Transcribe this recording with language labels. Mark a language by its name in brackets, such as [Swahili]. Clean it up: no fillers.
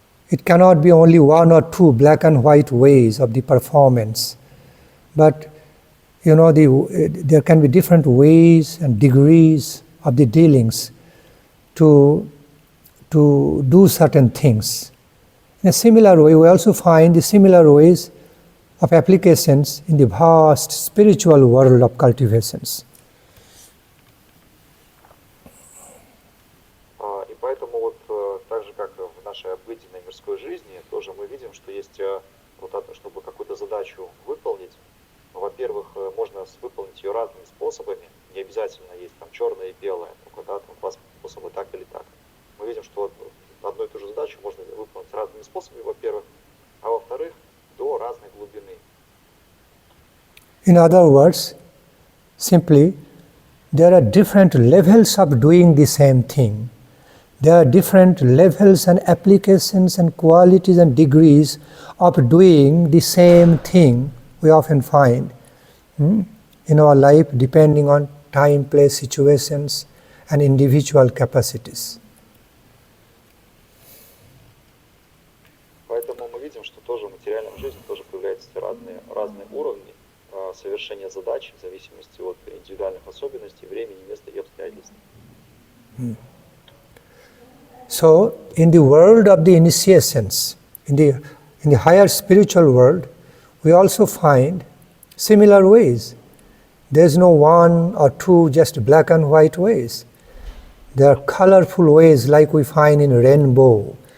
[English] It cannot be only one or two black and white ways of the performance, but there can be different ways and degrees of the dealings to do certain things. In a similar way, we also find the similar ways of applications in the vast spiritual world of cultivations. [Russian] И поэтому вот так же, как в нашей обыденной мирской жизни, тоже мы видим, что есть, чтобы какую-то задачу выполнить, во-первых, можно выполнить ее разными способами, не обязательно есть там черное и белое, только там два способа так или так. Мы видим, что одну и ту же задачу можно выполнить разными способами, во-первых, а во-вторых, до разной глубины. [English] In other words, simply, there are different levels of doing the same thing. There are different levels and applications and qualities and degrees of doing the same thing we often find in our life depending on time, place, situations and individual capacities. [Russian] Поэтому мы видим, что тоже в материальной жизни тоже появляются разные уровни совершения задач в зависимости от индивидуальных особенностей, времени, места и обстоятельств. [English] So, in the world of the initiations, in the higher spiritual world, we also find similar ways. There is no one or two just black and white ways. There are colorful ways like we find in rainbow.